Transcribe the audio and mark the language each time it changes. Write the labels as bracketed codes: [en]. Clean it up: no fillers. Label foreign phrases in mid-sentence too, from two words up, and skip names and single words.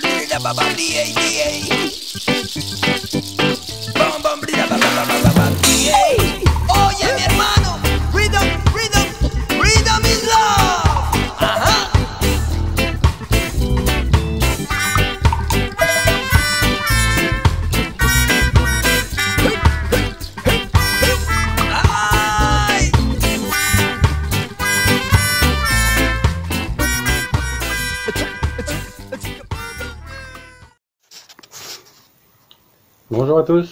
[es] blida ba ba DA DA. Bam bam blida ba ba ba ba ba DA. Oye mi hermano, [en] rhythm, rhythm, rhythm is love. Ajá. Ay. [fr] Bonjour à tous.